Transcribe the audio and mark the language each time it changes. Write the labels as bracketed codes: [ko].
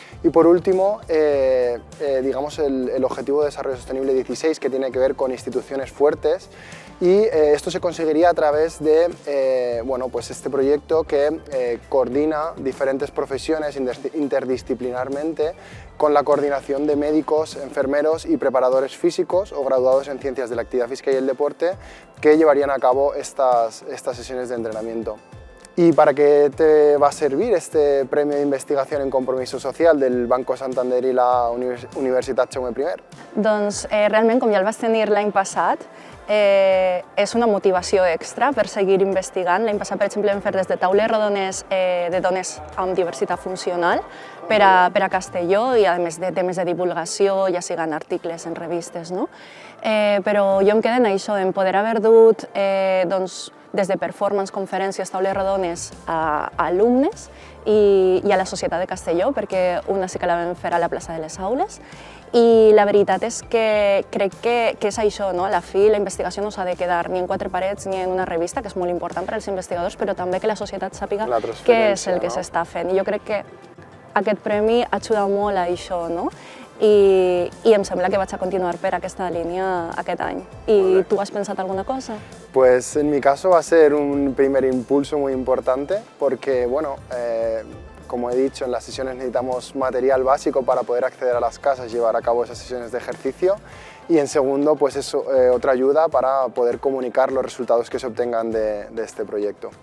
[es] Y por último, digamos el Objetivo de Desarrollo Sostenible 16, que tiene que ver con instituciones fuertes, y esto se conseguiría a través de este proyecto que coordina diferentes profesiones interdisciplinarmente con la coordinación de médicos, enfermeros y preparadores físicos o graduados en ciencias de la actividad física y el deporte que llevarían a cabo estas sesiones de entrenamiento. ¿Y para qué te va a servir este premio de investigación en compromiso social del Banco Santander i la Universitat Jaume I? [ca] Doncs realment, com ja el vas tenir l'any passat, és una motivació extra per seguir investigant. L'any passat, per exemple, vam fer des de taules rodones de dones amb diversitat funcional per a Castelló i, a més, de temes de divulgació, ja siguin articles en revistes. Però jo em quedo en això, en poder haver dut des de performance, conferències, taules rodones a alumnes i a la societat de Castelló, perquè una sí que la vam fer a la plaça de les Aules. I la veritat és que crec que és això, a la fi la investigació no s'ha de quedar ni en 4 parets ni en una revista, que és molt important per als investigadors, però també que la societat sàpiga què és el que s'està fent. I jo crec que aquest premi ajuda molt a això, i em sembla que vaig a continuar per aquesta línia aquest any. [es] ¿Y tú has pensado alguna cosa? Pues en mi caso va a ser un primer impulso muy importante porque, como he dicho, en las sesiones necesitamos material básico para poder acceder a las casas y llevar a cabo esas sesiones de ejercicio, y en segundo, pues es otra ayuda para poder comunicar los resultados que se obtengan de este proyecto.